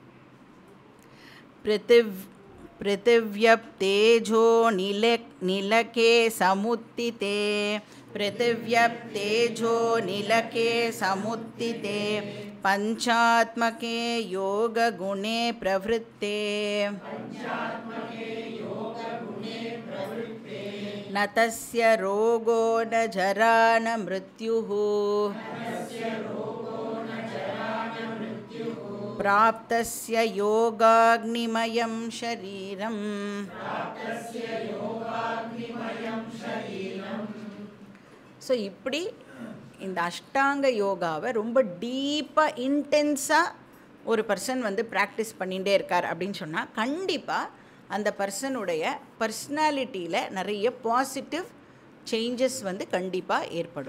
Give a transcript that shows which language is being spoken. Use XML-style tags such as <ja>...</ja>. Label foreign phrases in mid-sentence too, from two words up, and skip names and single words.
<sa>पृथ्व्यप्तेजो निलखे समुत्थिते पृथ्व्यप्तेजो निलखे समुत्थिते पञ्चात्मके योग गुणे प्रवृत्ते न तस्य रोगो न जरा न मृत्युः प्राप्तस्य योगाग्निमयं शरीरम्.</sa> <ta>ஸோ இப்படி இந்த அஷ்டாங்க யோகாவை ரொம்ப டீப்பாக இன்டென்ஸாக ஒரு பர்சன் வந்து ப்ராக்டிஸ் பண்ணிகிட்டே இருக்கார் அப்படின்னு சொன்னால் கண்டிப்பாக அந்த பர்சனுடைய பர்சனாலிட்டியில் நிறைய</ta> <en>positive changes</en> <ta>வந்து கண்டிப்பாக ஏற்படும்.</ta>